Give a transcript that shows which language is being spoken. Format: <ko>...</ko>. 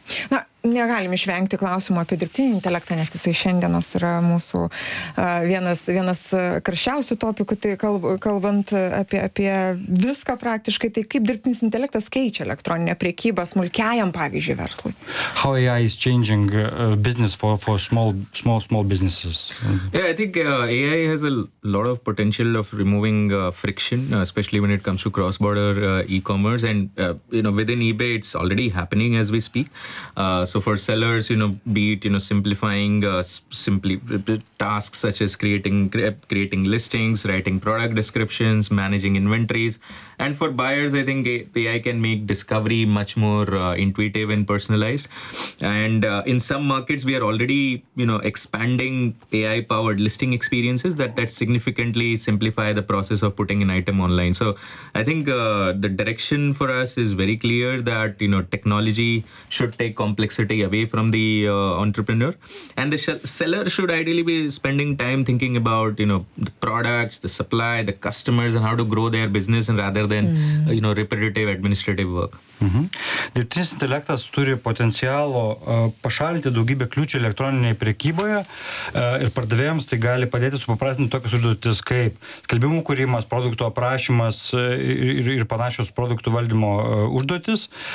<lt>Na, negalim išvengti klausimų apie dirbtinį intelektą, nes jisai šiandienos yra mūsų vienas karščiausių topikų, tai kalbant apie viską praktiškai, tai kaip dirbtinis intelektas keičia elektroninę prekybą smulkiajam, pavyzdžiui, verslui?</lt> <en>How AI is changing business for small businesses? Yeah, I think AI has a lot of potential of removing friction, especially when it comes to cross-border e-commerce, and you know, within eBay it's already happening as we speak. So for sellers, you know, be it, you know, simplifying simply tasks such as creating listings, writing product descriptions, managing inventories. And for buyers, I think AI can make discovery much more intuitive and personalized. And in some markets, we are already, you know, expanding AI-powered listing experiences that significantly simplify the process of putting an item online. So I think the direction for us is very clear that, you know, technology should take complexity away from the entrepreneur. And the seller should ideally be spending time thinking about, you know, the products, the supply, the customers, and how to grow their business, and rather than, you know, repetitive administrative work. Mm-hmm.</en> <lt>Dirbtinis intelektas turi potencialo pašalinti daugybę kliūčių elektroninėje prekyboje, ir pardavėjams tai gali padėti supaprastinti tokius užduotis kaip skelbimų kūrimas, produktų aprašymas ir panašios produktų valdymo užduotis.</lt>